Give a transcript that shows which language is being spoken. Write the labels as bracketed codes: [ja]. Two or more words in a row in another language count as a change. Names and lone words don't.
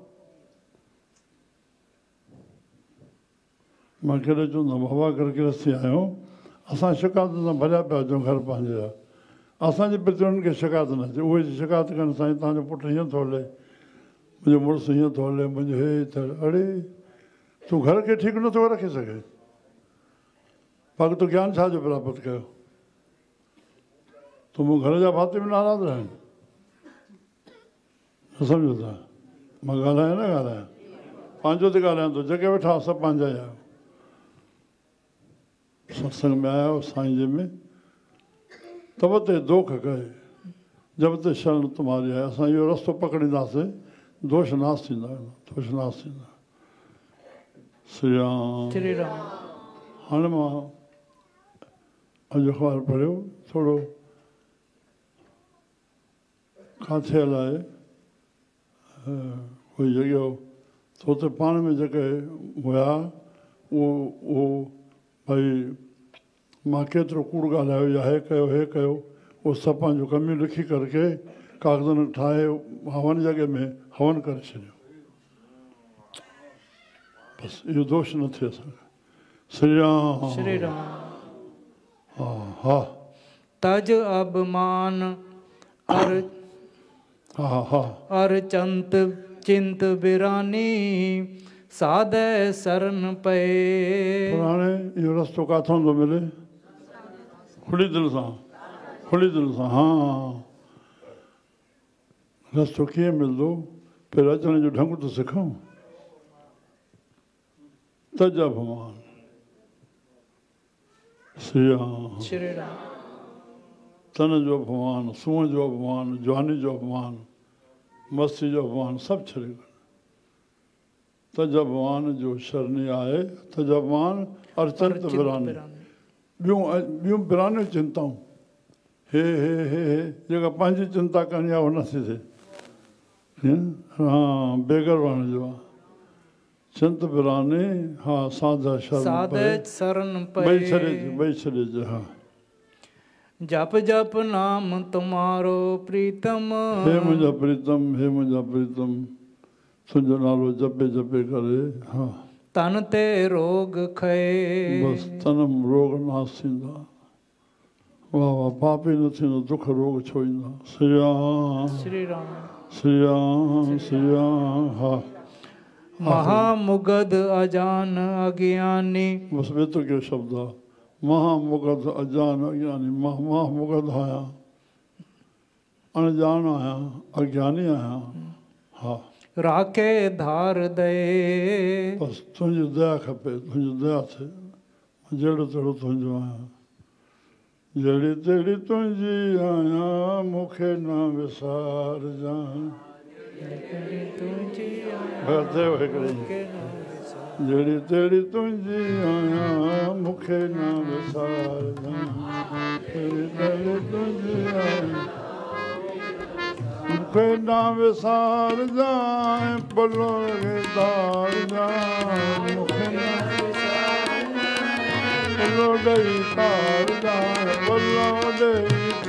[sd] मां कहिड़े चवंदुमि हवा करे गृहस्थी आहियूं असां शिकायत सां भरिया पिया हुजूं घर पंहिंजे जा असांजे प्रति उन्हनि खे शिकायत न अचे उहे शिकायत कनि साईं तव्हांजो पुटु हीअं थो हले मुंहिंजो मुड़ुसु हीअं थो हले मुंहिंजो हे त अड़े तूं घर खे ठीकु नथो रखी सघे बाक़ी तूं ज्ञान छा जो प्राप्त कयो तूं मूं घर जा भाती बि नाराज़ रहनि न सम्झो था मां ॻाल्हायां न ॻाल्हायां पंहिंजो थी ॻाल्हायां थो जेके वेठा सभु पंहिंजा ई आहियो सत्संग में आया साईं जे में [pa] तब ते दोख कहे जब ते शरण तुम्हारी आहे [sd] असां इहो रस्तो पकड़ींदासीं दोष नाश थींदा दोष नाश थींदा श्री राम श्री राम हाणे मां अॼु अख़बार पढ़ियो थोरो किथे हलाए कोई जॻह त हुते पाण में जेके हुया उहो भई मां केतिरो कूड़ ॻाल्हायो या हे कयो उहो सभु पंहिंजो कमियूं लिखी करके कागज़नि ठाहे हवन जॻह में हवन करे छॾियो बसि इहो दोष न थिए असांखे श्री राम श्री राम हा हा [pa] तज अभिमान हा हा अर चिंत बिरानी सादे शरण पे [sd] हाणे इहो रस्तो किथां थो मिले खुली दिलि सां हा रस्तो कीअं मिलंदो पहिरियों अचण जो ढंग त सिखूं तज भगवान श्री राम श्री राम तन जो भगवान सूंह जो भगवान जवानी जो भगवान मस्ती जो भगवान सब छॾे तज भगवान जो शरणी आहे [pa] तज भगवान अर्चंत बिरानी [sd] ॿियूं बिरानियूं चिंताऊं हे जेका पंहिंजी चिंता करणी आहे उहो नथी थिए हा बेगर वण जो आहे चिंत बिरानी हा साधा [pa] शरण [sd] ॿई छॾिजे हा [pa] जप जप नाम तुम्हारो प्रीतम [sd] हे मुंहिंजा प्रीतम तुंहिंजो नालो जपे जपे करे हा [pa] तन ते रोग खए [sd] बसि तन रोग नास थींदा वाह वाह पाप ई न थींदो दुख रोग छो ईंदा श्री राम श्री राम श्री राम श्री राम हा [pa] महामुगध अजान अज्ञानी [sd] बसि एतिरो कहिड़ो शब्द आहे [pa] महामुगध अजान अज्ञानी [sd] महामुगध आहियां अणजान आहियां अज्ञानी आहियां हा [pa] राखे धार दे [sd] बसि तुंहिंजी दया खपे तुंहिंजी दया थिए जहिड़ो तहिड़ो तुंहिंजो आहियां जहिड़ी तहिड़ी तुंहिंजी आहियां मूंखे न विसारजांइ जहिड़ी तहिड़ी तुंहिंजी आहियां मूंखे न विसारजांइ जहिड़ी तहिड़ी तुंहिंजी आहियां मूंखे न विसारजांइ पलो तारजांइ मूंखे न पलो ॾेई तारजांइ पलो ॾेई